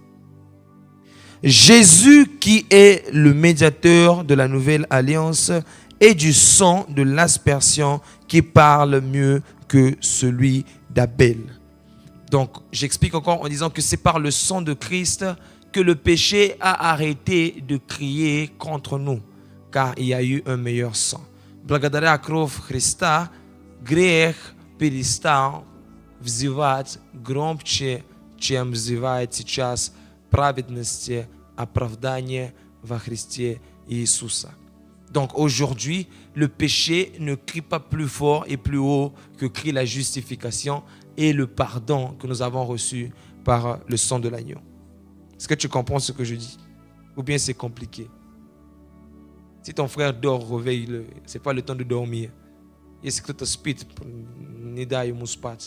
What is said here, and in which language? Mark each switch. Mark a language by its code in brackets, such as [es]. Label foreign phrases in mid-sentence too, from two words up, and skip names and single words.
[fr] Jésus qui est le médiateur de la nouvelle alliance et du sang de l'aspersion qui parle mieux que celui d'Abel. Donc, j'explique encore en disant que c'est par le sang de Christ que le péché a arrêté de crier contre nous, car il y a eu un meilleur sang. [ru] Благодаря кровь Христа грех перестал взывать громче, чем взывает сейчас праведности, оправдание во Христе Иисуса. [fr] Donc aujourd'hui, le péché ne crie pas plus fort et plus haut que crie la justification et le pardon que nous avons reçu par le sang de l'agneau. Est-ce que tu comprends ce que je dis? Ou bien c'est compliqué? Si ton frère dort, réveille-le. Ce n'est pas le temps de dormir. [ru] Если кто-то спит, не дай ему спать.